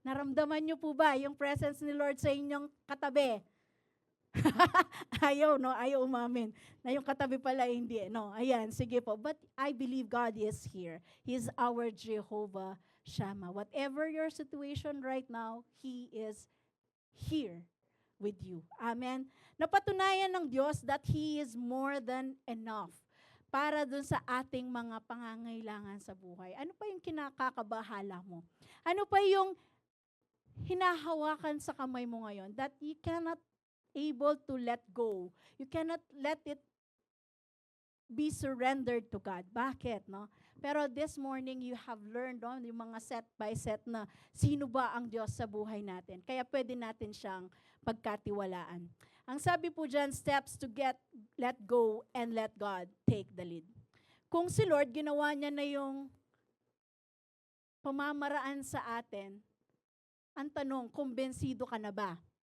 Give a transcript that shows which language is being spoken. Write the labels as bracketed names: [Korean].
[Filipino] Naramdaman niyo po ba yung presence ni Lord sa inyong katabi? Ayaw, no? Ayaw umamin. Na yung katabi pala, hindi. No, ayan, sige po. [English] But I believe God is here. He is our Jehovah Shammah. Whatever your situation right now, He is here with you. Amen? [Filipino] Napatunayan ng Diyos [English] that He is more than enough [Filipino] para dun sa ating mga pangangailangan sa buhay. Ano pa yung kinakakabahala mo? Ano pa yung hinahawakan sa kamay mo ngayon [English] that you cannot able to let go. You cannot let it be surrendered to God. [Filipino] Bakit, no? Pero [English] this morning, you have learned on [Filipino] yung mga set by set na sino ba ang Diyos sa buhay natin. Kaya pwede natin siyang pagkatiwalaan. Ang sabi po dyan, [English] steps to let go and let God take the lead. [Filipino] Kung si Lord, ginawa niya na yung pamamaraan sa atin, ang tanong, kumbensido ka na ba?